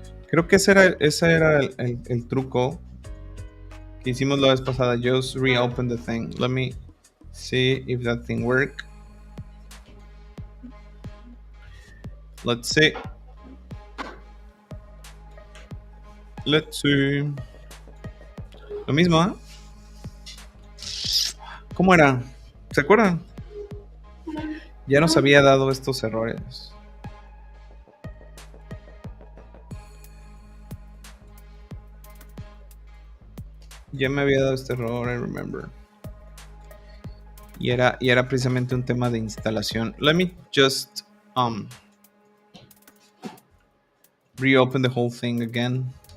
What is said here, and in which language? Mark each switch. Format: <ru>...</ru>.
<es>Creo que ese era el truco que hicimos la vez pasada.</es> <en>Just reopen the thing. Let me see if that thing works. Let's see. Let's see.</en> <es>Lo mismo, ¿eh? ¿Cómo era? ¿Se acuerdan? Ya nos había dado estos errores. Ya me había dado este error,</es> <en>I remember.</en> <es>Y era precisamente un tema de instalación.</es> <en>Let me just reopen the whole thing again.</en>